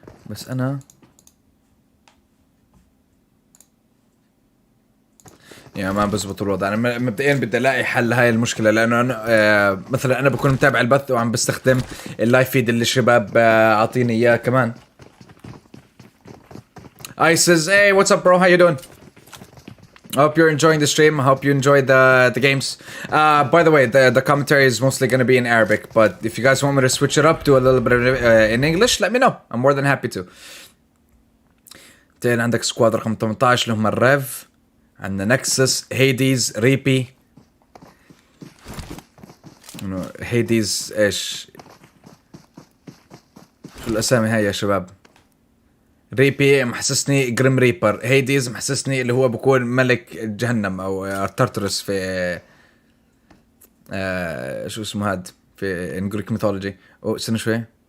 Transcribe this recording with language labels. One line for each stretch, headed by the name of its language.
Arabic: بس أنا يعني ما بزبط الوضع. انا مبدئيا بدي الاقي حل لهاي المشكله، لانه أنا مثلا انا بكون متابع البث وعم بستخدم اللايف فيد اللي الشباب عاطيني اياه كمان.
English: Isis, hey, what's up bro, how you doing? I hope you're enjoying the stream. I hope you enjoy the games. By the way, the commentary is mostly going to be in Arabic, but if you guys want me to switch it up, do a little bit of in English, let me know. I'm more than happy to.
Arabic: بعدين عندك سكواد رقم 18 اللي هم الريف، عندنا نكسس، هيديز، ريبي. هيديز ايش؟ شو الاسامي هاي يا شباب؟ ريبي محسسني جريم ريبر، هيديز محسسني اللي هو بكون ملك جهنم او تارترس في شو اسمه هاد في
English: In Greek mythology.
Arabic: استنى شوي.